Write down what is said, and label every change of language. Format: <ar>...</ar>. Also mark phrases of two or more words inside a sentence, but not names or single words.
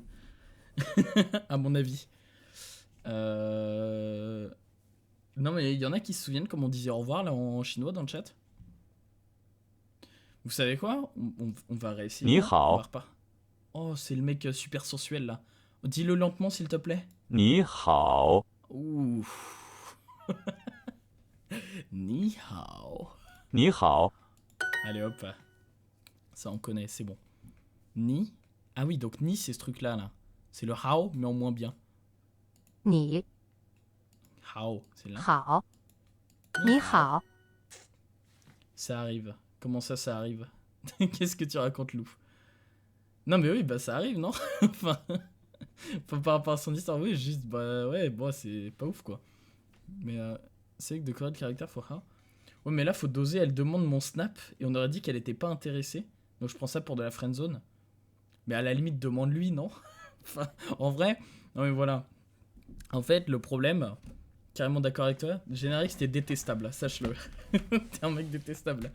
<fr>À mon avis. Non, mais il y en a qui se souviennent comme on disait au revoir là en chinois dans le chat. Vous savez quoi? On va réessayer.</fr> <zh>Ni</zh> <fr>On</fr> <zh>hao.</zh> <fr>va repas. Oh, c'est le mec super sensuel là. Dis-le lentement s'il te plaît.</fr> <zh>你好. Ouh. 你好. 你好.</zh> <fr>Allez hop. Ça on connaît, c'est bon.</fr> <zh>Ni.</zh> <fr>Ah oui, donc ni c'est ce truc là. C'est le hao mais en moins bien.</fr> <zh>你</zh> <fr>Hao, c'est là.</fr> <zh>好 你好</zh> <fr>Ça arrive. Comment ça arrive? Qu'est-ce que tu racontes, Lou? Non mais oui, bah ça arrive, non? Enfin, par rapport à son histoire, oui, juste, bah ouais, bon, c'est pas ouf, quoi. Mais c'est que de correct caractère</fr> <en>for how?</en> <fr>Ouais, mais là, faut doser. Elle demande mon snap et on aurait dit qu'elle était pas intéressée. Donc je prends ça pour de la friendzone. Mais à la limite, demande-lui, non? Enfin, en vrai, non mais voilà. En fait, le problème, carrément d'accord avec toi, générique c'était détestable, sache-le. T'es un mec détestable.</fr>